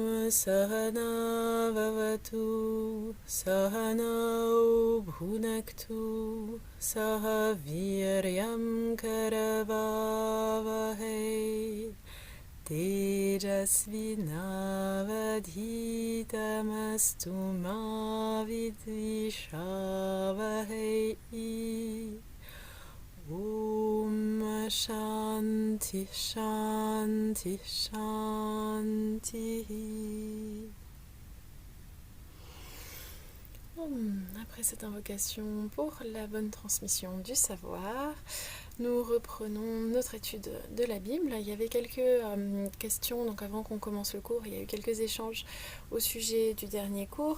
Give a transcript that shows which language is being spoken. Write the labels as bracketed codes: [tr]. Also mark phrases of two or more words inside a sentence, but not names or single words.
[sa] सह नाववतु सह नौ भुनक्तु सह वीर्यं करवावहै तेजस्वि नावधीतमस्तु मा विद्विषावहै. ॐ शान्ति शान्ति शान्ति. [fr] Après cette invocation pour la bonne transmission du savoir, nous reprenons notre étude de la Bible. Il y avait quelques questions, donc avant qu'on commence le cours, il y a eu quelques échanges au sujet du dernier cours.